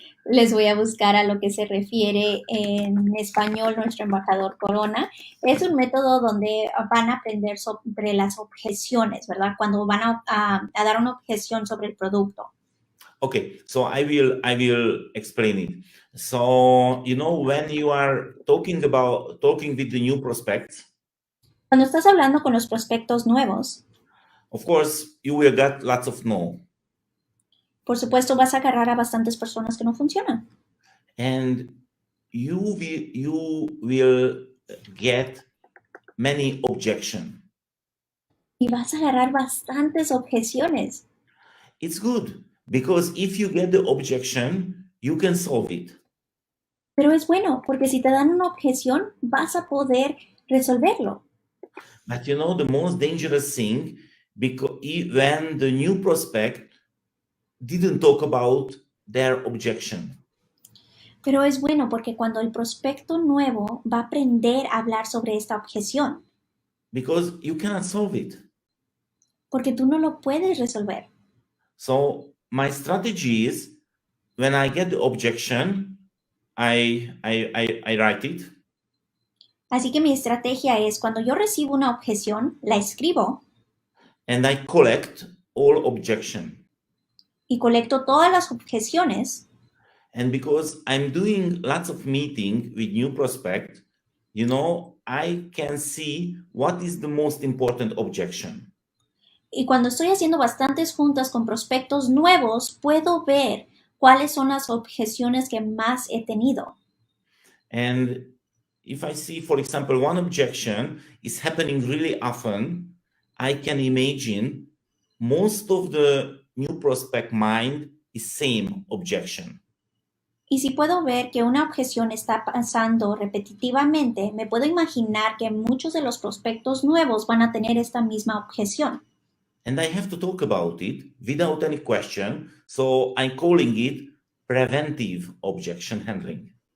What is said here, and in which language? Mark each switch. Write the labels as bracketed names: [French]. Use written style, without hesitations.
[Spanish] Les voy a buscar a lo que se refiere en español nuestro embajador Corona. Es un método donde van a aprender sobre las objeciones, ¿verdad? Cuando van a dar una objeción sobre el producto. [English] Okay, so I will explain it. So, when you are talking with the new prospects, [Spanish] Cuando estás hablando con los prospectos nuevos, [English] of course, you will get lots of no. [Spanish] por supuesto vas a agarrar a bastantes personas que no funcionan. [English] And you will get many objection. [Spanish] Y vas a agarrar bastantes objeciones. [English] It's good because if you get the objection, you can solve it. [Spanish] Pero es bueno, porque si te dan una objeción, vas a poder resolverlo. [English] But the most dangerous thing, because when the new prospect didn't talk about their objection. [Spanish] Pero es bueno porque cuando el prospecto nuevo va a aprender a hablar sobre esta objeción, [English] Because you cannot solve it. [Spanish] porque tú no lo puedes resolver. [English] So my strategy is, when I get the objection, I write it. [Spanish] Así que mi estrategia es, cuando yo recibo una objeción, la escribo [English] And I collect all objection. [Spanish] y colecto todas las objeciones. [English] And because I'm doing lots of meeting with new prospect, I can see what is the most important objection. [Spanish] Y cuando estoy haciendo bastantes juntas con prospectos nuevos, puedo ver cuáles son las objeciones que más he tenido. [English] And if I see, for example, one objection is happening really often, I can imagine most of the new prospect mind is same objection. [Spanish] Y si puedo ver que una objeción está pasando repetitivamente, me puedo imaginar que muchos de los prospectos nuevos van a tener esta misma objeción. [English] And I have to talk about it without any question, so I'm calling it preventive objection handling.